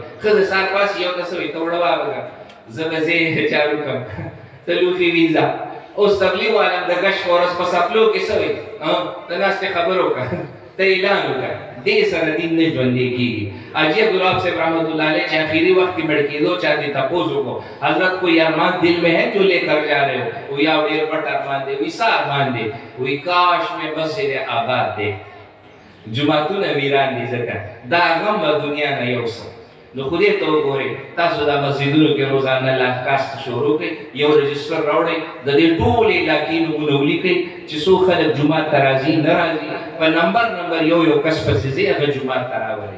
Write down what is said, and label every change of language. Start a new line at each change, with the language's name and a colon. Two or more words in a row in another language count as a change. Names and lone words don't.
Pashto: ښځه سهار پاڅي یو ته څه وایي ته وړه واوره زه به ځې چارو کړم ته لوښي وینځه. اوس تبلیغ والا د ګش په ورځ په څپلو کې څه وایي ته ناستې خبر وکړه ته اعلان وکړه. دې سره دین نه ژوندی کېږي. حاجي عبدالوهاب صاحب
Arabic: رحمت اللہ علیہ
Pashto: چې آخري وخت کې مړ کېدو چا دې تپوس وکړو حضرت
Urdu: کوئی ارمان دل میں ہے جو لے کر جا رہے ہو؟
Pashto: وی یو ډېر پټ ارمان دی. وی څه ارمان دی؟ وی کاش مې مسجد آباد دی. جوماتونه ویران دي ځکه دا غم به دنیا نه یوسم. نو خدای ته وګورئ تاسو دا مسجدونو کې روزانه لاکاست شروع کړئ یو رجسټر راوړئ د دې ټولې علاقې نومونه ولیکئ چې څو خلک جومات ته راځي نه راځي په نمبر یو کس پسې ځي هغه جومات ته راولئ.